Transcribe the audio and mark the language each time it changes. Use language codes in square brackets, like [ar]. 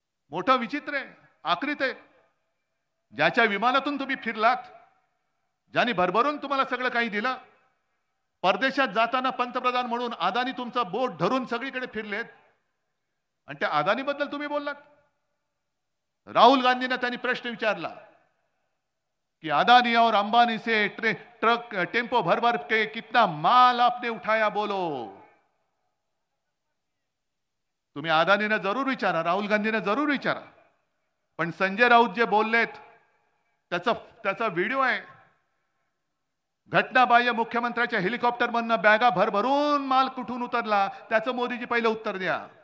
[mr] मोठं विचित्र आहे, आखरीत आहे. ज्याच्या विमानातून तुम्ही फिरलात, ज्यांनी भरभरून तुम्हाला सगळं काही दिलं, परदेशात जाताना पंतप्रधान म्हणून अदानी तुमचा बोट धरून सगळीकडे फिरलेत आणि त्या अदानी बद्दल तुम्ही बोललात. राहुल गांधींना त्यांनी प्रश्न विचारला कि [hi] अदानी और अंबानी से ट्रक टेम्पो भर भर के कितना माल आपने उठाया बोलो. [mr] तुम्ही अदानीने जरूर विचारा, राहुल गांधीने जरूर विचारा, पण संजय राऊत जे बोललेत त्याचा व्हिडिओ आहे. घटनाबाह्य मुख्यमंत्र्याच्या हेलिकॉप्टरमधनं बॅगा भरभरून माल कुठून उतरला त्याचं मोदीजी पहिलं उत्तर द्या.